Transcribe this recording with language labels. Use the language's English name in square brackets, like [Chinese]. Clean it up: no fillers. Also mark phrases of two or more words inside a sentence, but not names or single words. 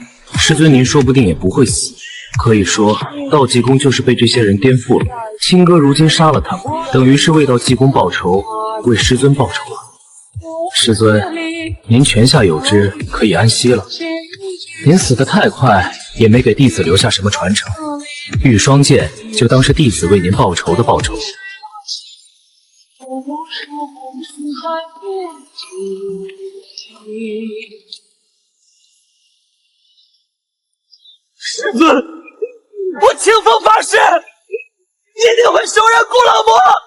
[Chinese] 師尊您說不定也不會死。可以說，道濟公就是被這些人顛覆了。親哥如今殺了他們，等於是為道濟公報仇，為師尊報仇了。師尊，您泉下有知，可以安息了。您死得太快，也沒給弟子留下什麼傳承。玉雙劍就當是弟子為您報仇的報仇。師尊，我清風發誓，一定會收人顧老魔。